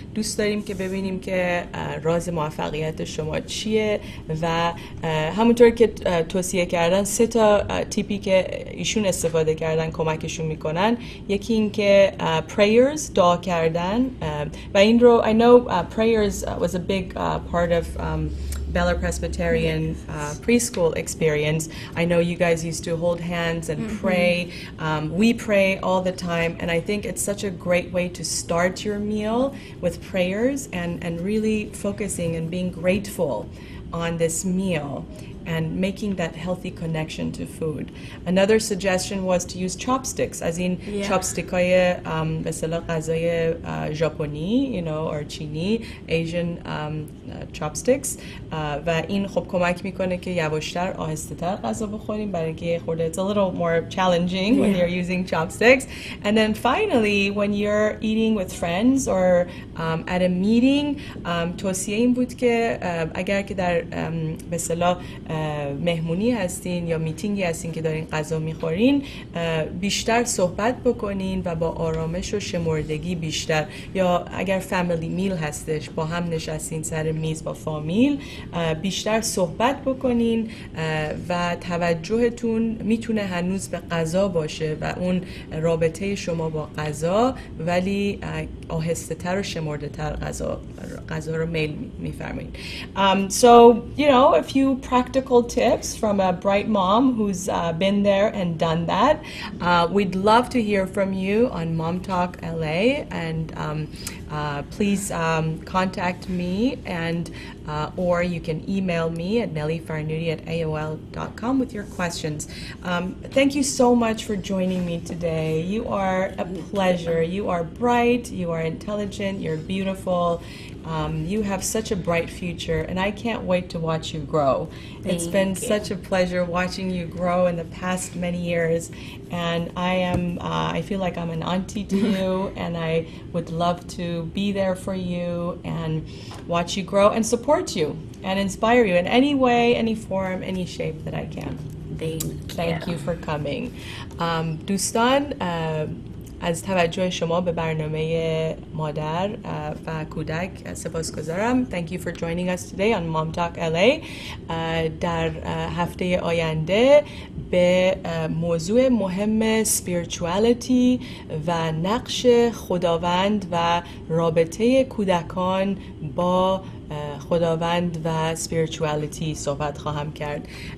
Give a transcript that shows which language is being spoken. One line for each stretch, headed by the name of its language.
Persian: دوست داریم که ببینیم که راز موفقیت شما چیه و همونطور که توصیه کردن 3 تا تیپی که ایشون استفاده کردن کمکشون میکنن. یکی این که
English: prayers،
Persian: دعا کردن، و این رو
English: I know prayers was a big part of Bella Presbyterian preschool experience. I know you guys used to hold hands and pray. We pray all the time, and I think it's such a great way to start your meal with prayers and really focusing and being grateful on this meal and making that healthy connection to food. Another suggestion was to use chopsticks, as in chopstick
Persian: های به اصطلاح غذای ژاپنی
English: or
Persian: چینی،
English: Asian chopsticks،
Persian: و این خب کمک میکنه که یواشتر آهسته‌تر غذا بخوریم، برای اینکه خورده
English: it's a little more challenging when you're using chopsticks. And then finally when you're eating with friends or at a meeting،
Persian: توصیه این بود که اگر که در به اصطلاح مهمونی هستین یا میتینگی هستین که دارین غذا میخورین، بیشتر صحبت بکنین و با آرامش و شمردگی بیشتر، یا اگر فامیلی میل هستش با هم نشستین سر میز با فامیل، بیشتر صحبت بکنین و توجهتون میتونه هنوز به غذا باشه و اون رابطه شما با غذا، ولی آهسته تر و شمرده تر غذا رو میل میفرمایین.
English: So a few practical tips from a bright mom who's been there and done that. We'd love to hear from you on MomTalk LA, and please contact me, and or you can email me at nellyfarnudi@aol.com with your questions. Thank you so much for joining me today. You are a pleasure. You are bright, you are intelligent, you're beautiful. You have such a bright future, and I can't wait to watch you grow. It's been such a pleasure watching you grow in the past many years, and I feel like I'm an auntie to you, and I would love to be there for you and watch you grow and support you and inspire you in any way, any form, any shape that I can. Thank you for coming.
Persian: دوستان، از توجه شما به برنامه مادر و کودک سپاسگزارم.
English: Thank you for joining us today on MomTalk LA.
Persian: در هفته آینده به موضوع مهم spirituality و نقش خداوند و رابطه کودکان با خداوند و spirituality صحبت خواهم کرد.